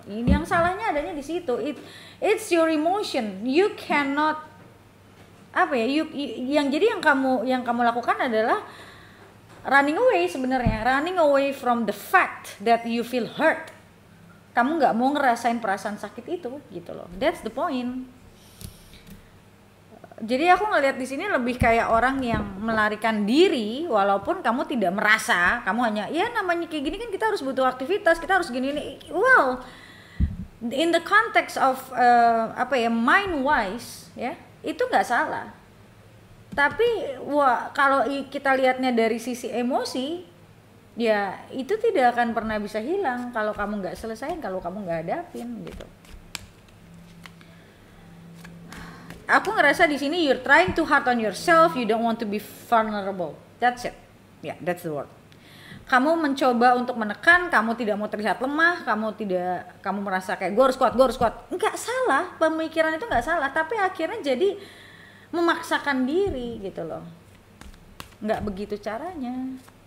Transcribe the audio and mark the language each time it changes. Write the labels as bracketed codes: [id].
[id] Ini yang salahnya adanya di situ. [en] It's your emotion. You cannot [id] apa ya? Yang kamu lakukan adalah [en] running away [id] sebenarnya. [en] Running away from the fact that you feel hurt. [id] Kamu nggak mau ngerasain perasaan sakit itu gitu loh. [en] That's the point. [id] Jadi aku ngelihat di sini lebih kayak orang yang melarikan diri walaupun kamu tidak merasa, kamu hanya ya namanya kayak gini kan kita harus butuh aktivitas, kita harus gini nih. [en] Well, in the context of mind wise [id] ya, itu nggak salah. Tapi kalau kita lihatnya dari sisi emosi, ya itu tidak akan pernah bisa hilang kalau kamu nggak selesain, kalau kamu nggak hadapin gitu. Aku ngerasa di sini [en] you're trying too hard on yourself, you don't want to be vulnerable. That's it. Yeah, that's the word. [id] Kamu mencoba untuk menekan, kamu tidak mau terlihat lemah, kamu merasa kayak gue harus kuat. Enggak salah, pemikiran itu enggak salah, tapi akhirnya jadi memaksakan diri gitu loh. Enggak begitu caranya.